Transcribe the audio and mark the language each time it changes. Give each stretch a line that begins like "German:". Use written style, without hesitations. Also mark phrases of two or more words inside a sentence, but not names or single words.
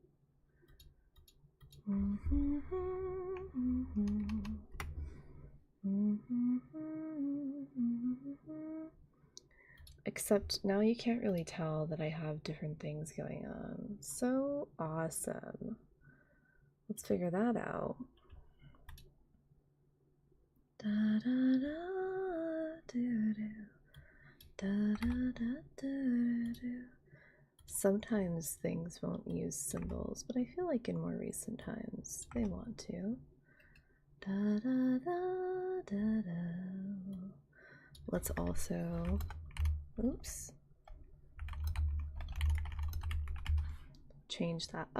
English: Except now you can't really tell that I have different things going on. So awesome. Let's figure that out. Da, da, da, do, do. Da, da, da, do, do. Sometimes things won't use symbols, but I feel like in more recent times they want to. Da, da, da, da, da. Let's also, oops, change that.